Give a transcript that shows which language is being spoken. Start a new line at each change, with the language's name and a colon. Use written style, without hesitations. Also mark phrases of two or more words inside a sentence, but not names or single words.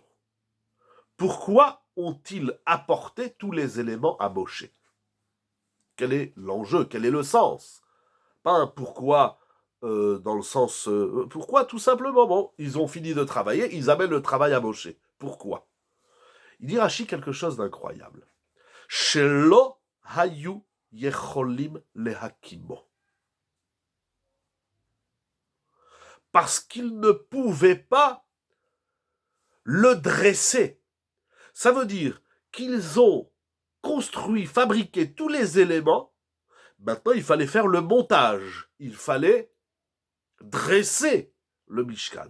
French: Pourquoi ont-ils apporté tous les éléments à Moshe? Quel est l'enjeu? Quel est le sens? Pas un pourquoi dans le sens... pourquoi? Tout simplement, bon, ils ont fini de travailler, ils amènent le travail à Moshe. Pourquoi? Il dit Rashi quelque chose d'incroyable.
Hebrew: שלא היו יכולים להקימו.
French: Parce qu'ils ne pouvaient pas le dresser. Ça veut dire qu'ils ont construit, fabriqué tous les éléments. Maintenant, il fallait faire le montage. Il fallait dresser le Mishkan.